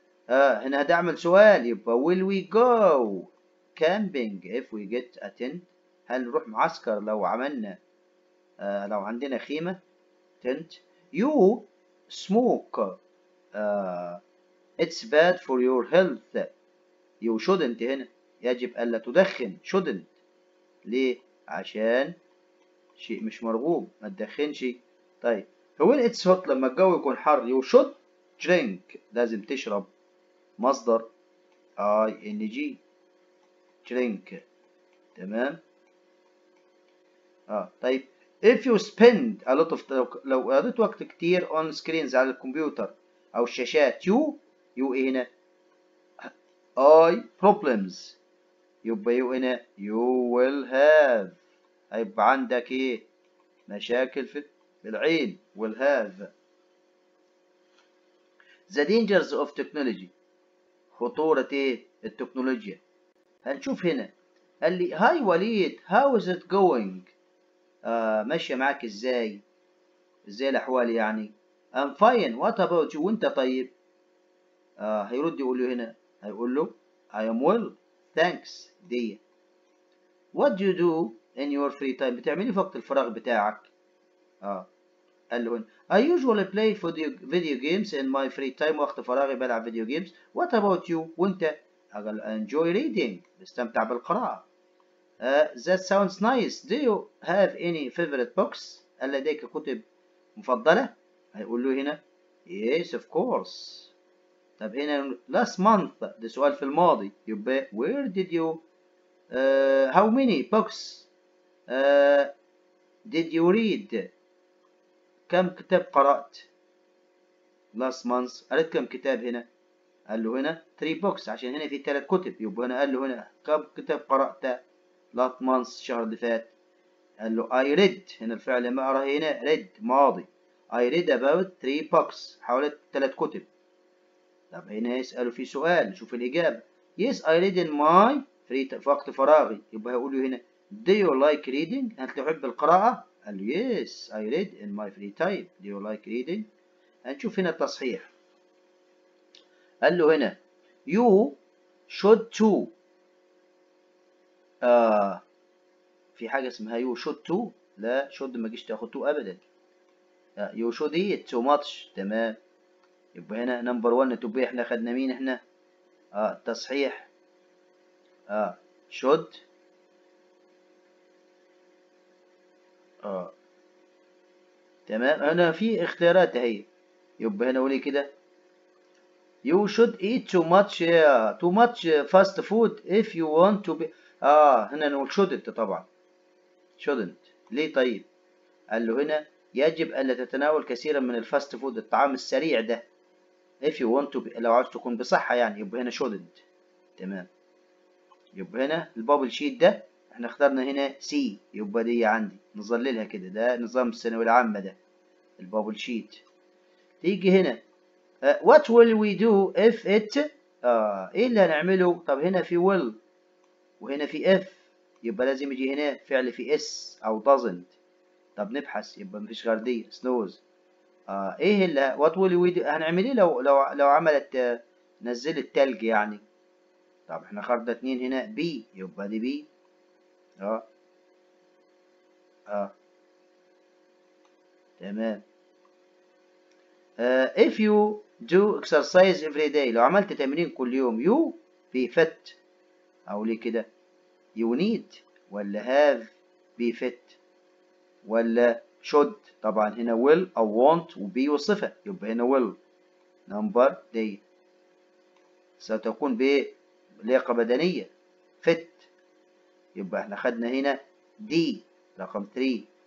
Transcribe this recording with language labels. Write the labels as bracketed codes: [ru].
[ar] هنا هتعمل سؤال، يبقى [en] will we go camping if we get a tent؟ [ar] هل نروح معسكر لو عملنا لو عندنا خيمة tent؟ [en] you smoke it's bad for your health، you shouldn't [ar] هنا يجب ألا تدخن shouldn't، ليه؟ عشان شيء مش مرغوب، ما تدخنش. طيب [en] when it's hot، [ar] لما الجو يكون حر [en] you should drink، [ar] لازم تشرب، مصدر ing drink، تمام. طيب [en] if you spend a lot of، [ar] لو قضيت وقت كتير on screens على الكمبيوتر او الشاشات you ايه هنا؟ I problems، يبقى you هنا [en] you will have، [ar] هيبقى عندك ايه؟ مشاكل في العين will have. [en] the dangers of technology، [ar] خطورة ايه التكنولوجيا. هنشوف هنا قال لي هاي وليد [en] how is it going. [ar] ماشية معاك ازاي الأحوال يعني. [en] I'm fine what about you [ar] وانت طيب. هيرد يقول له هنا هيقول له [en] I am well thanks [ar] دي. [en] what do you do in your free time [ar] بتعملي في وقت الفراغ بتاعك. [en] قال له هنا I usually play video games in my free time [ar] وقت فراغي بلعب فيديو جيمز. [en] what about you وانت. [ar] قال [en] enjoy reading [ar] بستمتع بالقراءة. [en] that sounds nice do you have any favorite books [ar] هل لديك كتب مفضلة. هيقول له هنا [en] yes of course. [ar] طب هنا last month ده سؤال في الماضي يبقى [en] where did you how many books did you read [ar] كم كتاب قرأت. last month قرأت كم كتاب هنا. قال له هنا 3 books عشان هنا في 3 كتب يبقى هنا قال له هنا كم كتاب قرأت last month الشهر اللي فات. قال له I read هنا الفعل ما أراه هنا read ماضي. [en] I read about 3 books [ar] حوالي 3 كتب. طب هنا يسأله في سؤال نشوف الإجابة. [en] yes I read in my free time [ar] في وقت فراغي [en] يبقى هيقول له هنا do you like reading [ar] هل تحب القراءة. [en] قال له yes I read in my free time do you like reading. [ar] هنشوف هنا التصحيح. قال له هنا you should to في حاجة اسمها you should to لا should ما جيش تاخد to أبدا. [en] you should eat too much [ar] تمام. يبقى هنا نمبر 1 to be احنا خدنا مين احنا تصحيح should تمام. هنا في اختيارات اهي يبقى هنا قولي كده you [en] should eat too much fast food if you want to be [ar] هنا نقول [en] shouldn't طبعا shouldn't [ar] ليه طيب. قال له هنا يجب ألا تتناول كثيرا من الفاست فود الطعام السريع ده [en] if you want to be [ar] لو عاوز تكون بصحة يعني يبقى هنا shouldn't تمام. يبقى هنا البابل شيت ده احنا اخترنا هنا سي يبقى دي عندي نظللها كده ده نظام الثانوية العامة ده البابل شيت. [en] تيجي هنا what will we do if it [ar] ايه اللي هنعمله. طب هنا في will وهنا في if يبقى لازم يجي هنا فعل في s او doesn't. طب نبحث يبقى مفيش غير دي snows. ايه اللي [en] what will we do [ar] هنعمل ايه لو عملت نزلت تلج يعني. طب احنا خدنا 2 هنا بي يبقى دي بي تمام. [en] if you do exercise every day [ar] لو عملت تمرين كل يوم [en] you be fit أو ليه كده you need ولا have be fit ولا should. [ar] طبعا هنا will أو want و be والصفة يبقى هنا will number دي ستكون بلياقة بدنية fit يبقى احنا خدنا هنا دي رقم 3.